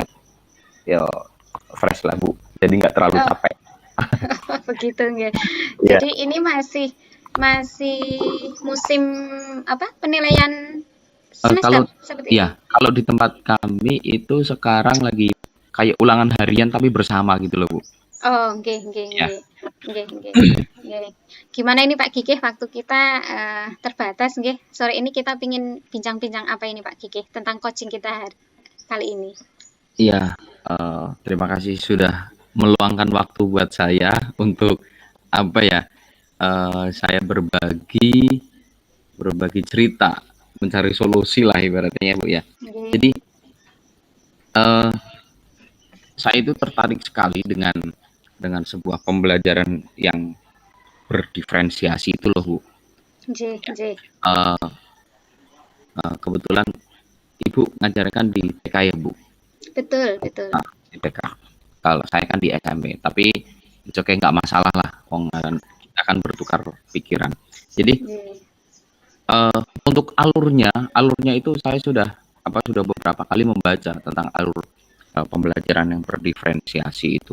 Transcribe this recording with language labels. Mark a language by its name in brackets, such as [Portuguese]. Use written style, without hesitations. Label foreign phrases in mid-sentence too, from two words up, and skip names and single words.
[Indonesian] Ya fresh lah Bu. Jadi nggak terlalu Oh, capek. begitu nggih. Ya. Jadi ini masih masih musim apa? Penilaian Kalau semester seperti itu. ya kalau di tempat kami itu sekarang lagi kayak ulangan harian tapi bersama gitu loh Bu. [Javanese] Oh, nggih nggih [Indonesian] Ya. [Javanese] nggih. Nggih nggih. Nggih. [Indonesian] Gimana ini Pak Gigi, waktu kita terbatas nggih. Sore ini kita pingin bincang-bincang apa ini Pak Gigi tentang coaching kita kali ini. Iya. Terima kasih sudah meluangkan waktu buat saya untuk apa ya? Saya berbagi cerita, mencari solusi lah ibaratnya ya Bu ya. Nggih. Jadi eh, saya itu tertarik sekali dengan sebuah pembelajaran yang berdiferensiasi itu loh Bu. [Javanese] Nggih, nggih. [Indonesian] Eh, Kebetulan Ibu ngajarkan di TK ya Bu. Betul, betul. Nah, di TK. Kalau saya kan di SMP, tapi itu kayak nggak masalah lah, kita akan bertukar pikiran. Jadi Nggih. untuk alurnya itu saya sudah beberapa kali membaca tentang alur pembelajaran yang berdiferensiasi itu.